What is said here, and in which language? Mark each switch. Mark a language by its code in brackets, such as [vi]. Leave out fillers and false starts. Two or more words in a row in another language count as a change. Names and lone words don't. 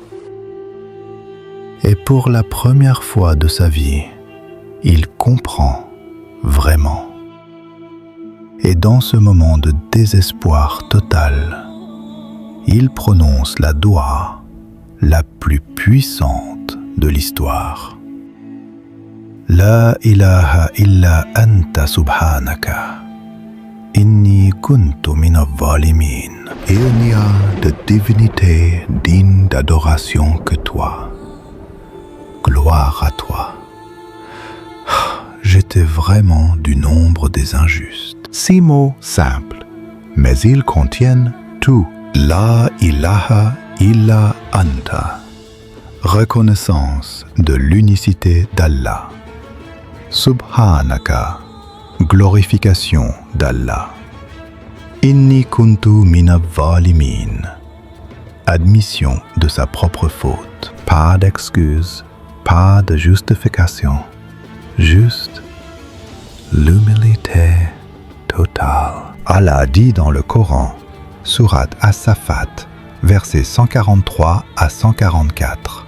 [fr] Et pour la première fois de sa vie, il comprend vraiment. Et dans ce moment de désespoir total, il prononce la doua la plus puissante de l'histoire. [ar] لا إله إلا أنت سبحانك إني كنت من الظالمين. [fr] Il n'y a de divinité digne d'adoration que toi. Gloire à toi. J'étais vraiment du nombre des injustes. 6 mots simples, mais ils contiennent tout. [ar] لا إله إلا أنت. [fr] Reconnaissance de l'unicité d'Allah. Subhanaka. Glorification d'Allah. [ar] إني كنت من الظالمين. [fr] admission de sa propre faute. Pas d'excuse, pas de justification, juste l'humilité totale. Allah dit dans le Coran, sourate As-Saffat, versets 143 à 144.